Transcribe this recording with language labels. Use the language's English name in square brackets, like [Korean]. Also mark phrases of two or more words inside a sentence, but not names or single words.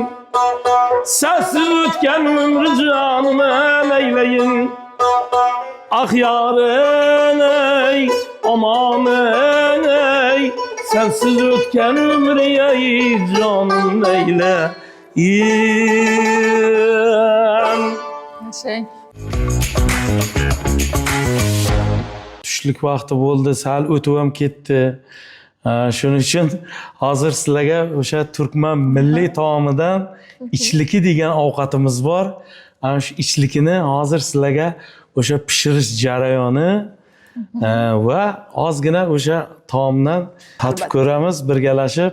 [Turkmen] Sensiz ötken ömrü canıma neyleyin. Ah yarın ey, aman ey. Sensiz ötken ömrü ey canım neyleyin. Yaşayın. [Uzbek] Tushlik vaqti bo'ldi, sal o'tib ham ketdi. Shuning uchun hozir sizlarga o'sha turkman milliy taomidan ichliki degan ovqatimiz bor. Ana shu ichlikini hozir sizlarga o'sha pishirish jarayoni va ozgina o'sha taomdan tatib ko'ramiz birgalashib.